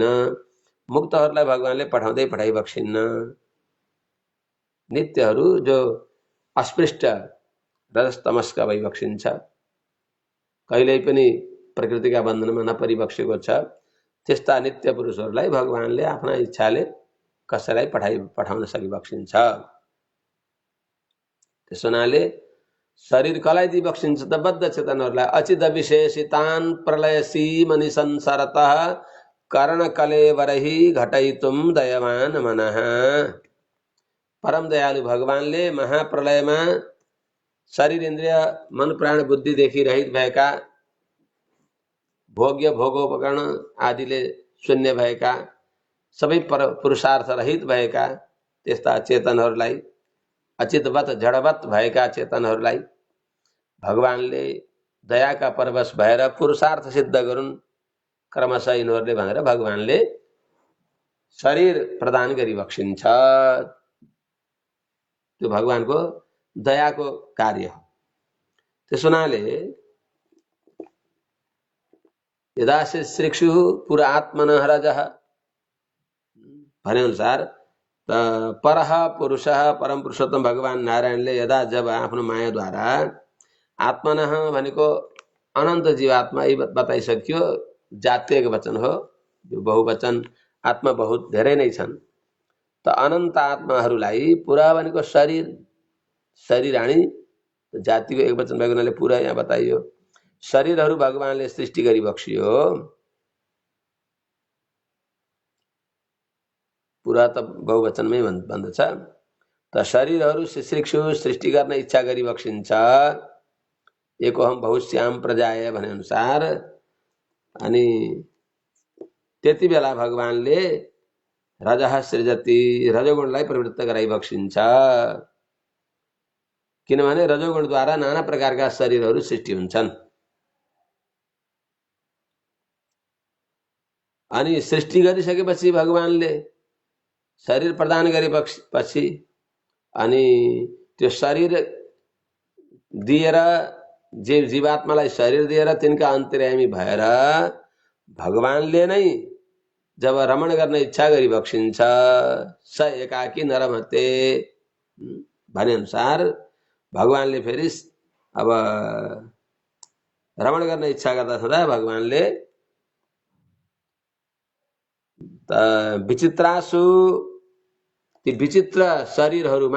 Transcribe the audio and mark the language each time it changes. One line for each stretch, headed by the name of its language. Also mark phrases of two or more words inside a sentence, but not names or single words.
Nepali: मुक्तहरूलाई भगवानले पठाइबक्सिन्न। नित्यहरू जो अस्पृष्ट रजस्तमस्का भइबक्सिन्छ, कहिल्यै पनि प्रकृतिका बन्धनमा नपरिबक्सेको छ, त्यस्ता नित्य पुरुषहरूलाई भगवानले आफ्ना इच्छाले कसैलाई पठाउन सकिबक्सिन्छ। त्यस हुनाले शरीर कसलाई दिई बक्सिन्छ त बद्ध चेतनहरूलाई
Sanskrit: अचित विशेषितान प्रलय सीमनि संसारतः कर्ण कलेवरही घटाइतुम दयवान मनः।
Nepali: परम दयालु भगवानले महाप्रलयमा शरीर इन्द्रिय मन प्राण बुद्धिदेखि रहित भएका भोग्य भोगोपकरण आदिले शून्य भएका सबै पुरुषार्थ रहित भएका त्यस्ता चेतनहरूलाई अचितवत जडवत भएका चेतनहरूलाई भगवानले दयाका परवश भएर पुरुषार्थ सिद्ध गरून् क्रमशः यिनीहरूले भनेर भगवानले शरीर प्रदान गरिबक्सिन्छ। त्यो भगवानको दयाको कार्य हो। त्यसो हुनाले
Sanskrit: यदा शिश्रिक्षु पुरा आत्मनः रजः
Nepali: भने अनुसार
Sanskrit: परह पुरुषः
Nepali: परम पुरुषोत्तम भगवान नारायणले यदा जब आफ्नो मायाद्वारा आत्मनः भनेको अनन्त जीवात्मा यी बताइसक्यो, जातीय वचन हो, यो बहुवचन आत्मा बहुत धेरै नै छन्। त अनन्त आत्माहरूलाई पुरा भनेको शरीर शरीराणी जातिको एक वचन भएको हुनाले पुरा यहाँ बताइयो। शरीरहरू भगवानले सृष्टि गरिबक्सियो। पुरा त बहुवचनमै भन्दछ। त शरीरहरू शिश्रिक्षु सृष्टि गर्न इच्छा गरिबक्सिन्छ।
Sanskrit: एकोहम बहुश्याम प्रजाय
Nepali: भने अनुसार। अनि त्यति बेला भगवानले
Sanskrit: रजः सृजति
Nepali: रजोगुणलाई प्रवृत्त गराइबक्सिन्छ। किनभने रजोगुणद्वारा नाना प्रकारका शरीरहरू सृष्टि हुन्छन्। अनि सृष्टि गरिसकेपछि भगवानले शरीर प्रदान गरेपछि अनि त्यो शरीर दिएर जीवात्मालाई शरीर दिएर तिनका अन्तर्यामी भएर भगवानले नै जब रमण गर्न इच्छा गरिबक्सिन्छ
Sanskrit: स एकाकी नरमते
Nepali: भने अनुसार भगवानले फेरि अब रमण गर्न इच्छा गर्दा सदा भगवानले विचित्रासु ती विचित्र शरीरहरूमा